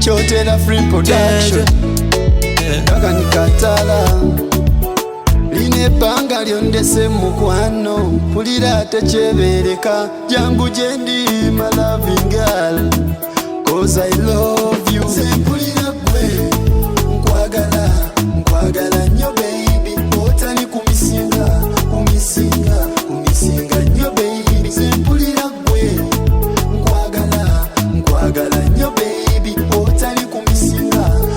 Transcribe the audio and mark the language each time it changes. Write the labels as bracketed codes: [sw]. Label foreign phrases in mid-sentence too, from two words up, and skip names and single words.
[lg] Tera Free Production Duncan kataala Line banga lyondese mukwano mpulira tekyebereka jangu jendi [en] my loving girl cause I love you [lg] mpulira gwe nkwagala nnyo baby otani kumisinga nnyo baby mpulira gwe nkwagala nnyo baby otani kumisinga